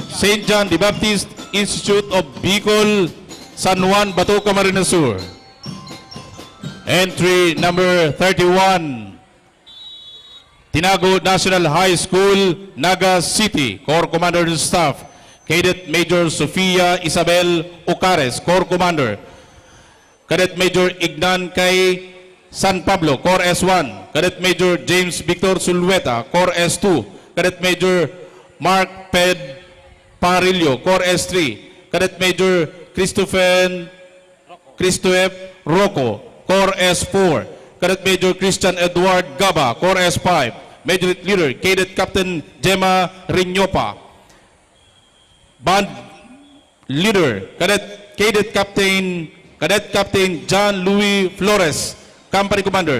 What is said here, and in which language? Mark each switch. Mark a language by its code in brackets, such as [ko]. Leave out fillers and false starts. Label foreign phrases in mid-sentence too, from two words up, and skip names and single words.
[en] St. John the Baptist Institute of Bicol, San Juan, Bato, Camarines Sur. Entry number 31, Tinago National High School, Naga City, Corps Commander and Staff, Cadet Major Sofia Isabel Ocares, Corps Commander. Cadet Major Ignan Kay San Pablo, Corps S1. Cadet Major James Victor Sulweta, Corps S2. Cadet Major Mark Ped Parillo, Corps S3. Cadet Major Christopher Rocco, Corps S4. Cadet Major Christian Edward Gaba, Corps S5. Major Leader, Cadet Captain Gemma Rinyopa. Band Leader, Cadet Captain John Louis Flores, Company Commander.